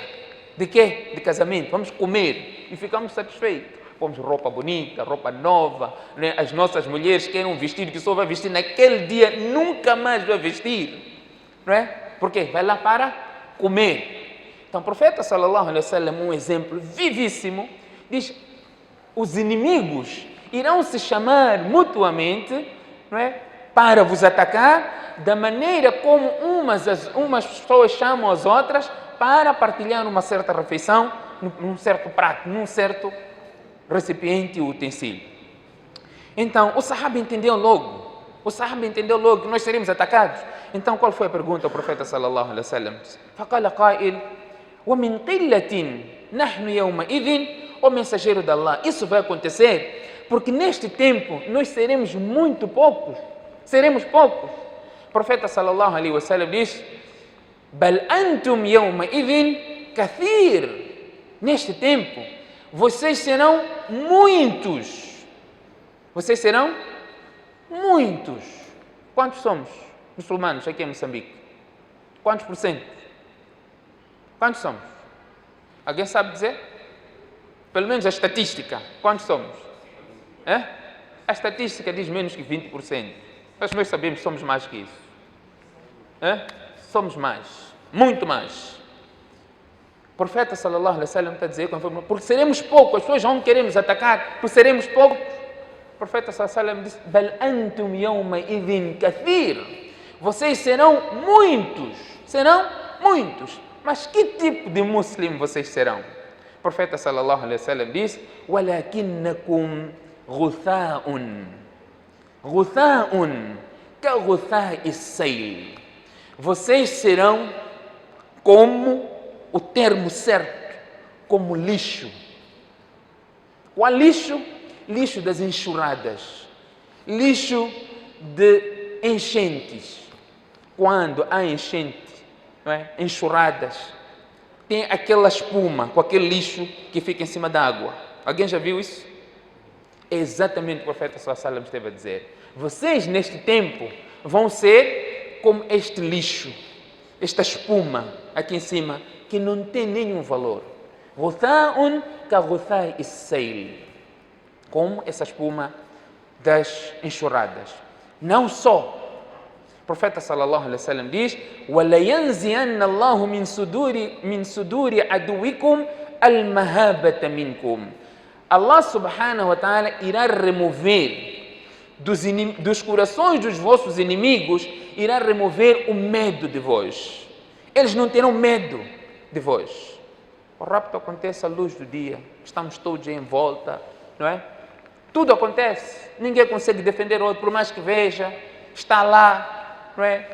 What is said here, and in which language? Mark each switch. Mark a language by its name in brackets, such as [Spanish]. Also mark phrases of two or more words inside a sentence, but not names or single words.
[Portuguese] De quê? De casamento. Vamos comer e ficamos satisfeitos. Pomos roupa bonita, roupa nova, né? As nossas mulheres querem um vestido que só vai vestir naquele dia, nunca mais vai vestir, não é? Por quê? Vai lá para comer. Então o profeta [Arabic] صلى الله عليه وسلم, [Portuguese] um exemplo vivíssimo, diz: os inimigos irão se chamar mutuamente, não é? Para vos atacar, da maneira como umas pessoas chamam as outras para partilhar uma certa refeição, num certo prato, num certo recipiente e utensílio. Então, o sahaba entendeu logo. O sahaba entendeu logo que nós seremos atacados. Então, qual foi a pergunta ao profeta [Arabic] صلى الله عليه وسلم? فقال قائل: ومن قلة نحن يومئذ. [Portuguese] O mensageiro de Allah, isso vai acontecer porque neste tempo nós seremos muito poucos. Seremos poucos. O profeta [Arabic] صلى الله عليه وسلم [Portuguese] diz: [Arabic] بل أنتم يومئذ كثير. [Portuguese] Neste tempo vocês serão muitos. Vocês serão muitos. Quantos somos muçulmanos aqui em Moçambique? Quantos por cento? Quantos somos? Alguém sabe dizer? Pelo menos a estatística. Quantos somos? A estatística diz menos que 20%. Mas nós sabemos que somos mais que isso. Somos mais. Muito mais. O profeta [Arabic] صلى الله عليه وسلم [Portuguese] está a dizer, porque seremos poucos, as pessoas vão querer nos atacar, porque seremos poucos. O profeta [Arabic] صلى الله عليه وسلم [Portuguese] disse: [Arabic] "بل أنتم يومئذ كثير." [Portuguese] Vocês serão muitos. Mas que tipo de muçulmano vocês serão? O profeta [Arabic] صلى الله عليه وسلم [Portuguese] diz: [Arabic] "ولكنكم غثاء." غثاء كغثاء السيل. [Portuguese] Vocês serão como o termo certo, como lixo. Qual lixo? lixo das enxurradas, lixo de enchentes. Quando há enchente, não é? Enxurradas, tem aquela espuma com aquele lixo que fica em cima da água. Alguém já viu isso? É exatamente o profeta [Arabic] صلى الله عليه وسلم [Portuguese] esteve a dizer. Vocês neste tempo vão ser como este lixo, esta espuma aqui em cima, que não tem nenhum valor. [Arabic] غثاء كغثاء السيل, [Portuguese] como essa espuma das enxurradas. Não só, o profeta [Arabic] صلى الله عليه وسلم [Portuguese] diz: [Arabic] وَلَيَنْزِيَنَّ اللَّهُ مِنْ صُدُورِ عَدُوِّكُمْ الْمَهَابَةَ مِنْكُمْ. [Portuguese] Allah [Arabic] سبحانه وتعالى [Portuguese] irá remover dos corações dos vossos inimigos, irá remover o medo de vós. Eles não terão medo de vós. O rapto acontece à luz do dia, estamos todos em volta, não é? Tudo acontece, ninguém consegue defender o outro, por mais que veja, está lá, não é?